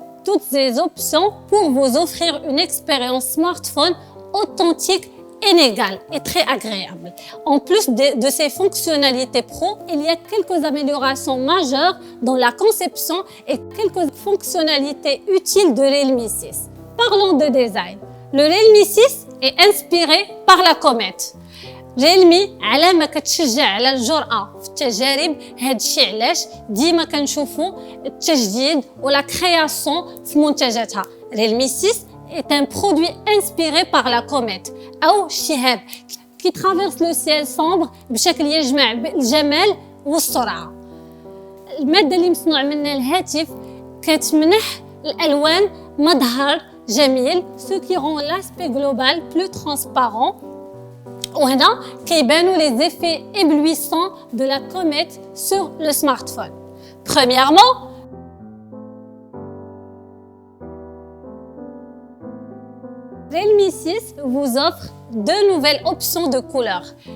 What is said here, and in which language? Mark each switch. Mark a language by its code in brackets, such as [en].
[fr] Toutes ces options pour vous offrir une expérience smartphone authentique, inégale et très agréable. En plus de ces fonctionnalités pro, il y a quelques améliorations majeures dans la conception et quelques fonctionnalités utiles de Realme 6. Parlons de design. Le Realme 6 est inspiré par la comète. [ar] Realme على ما كتشجع على الجرأة في التجارب هادشي علاش ديما كنشوفوا التجديد ولا création في منتجاتها. [fr] Realme 6 est un produit inspiré par la comète [ar] أو الشهاب [fr] qui traverse le ciel sombre [ar] بشكل يجمع الجمال والسرعة. المادة اللي مصنوع منها الهاتف كتمنح الألوان مظهر جميل [fr] ce qui rend l'aspect global plus transparent. [ar] وهنا كيبانوا [fr] les effets éblouissants de la comète sur le smartphone. Premièrement, Realme 6 vous offre deux nouvelles options de couleurs.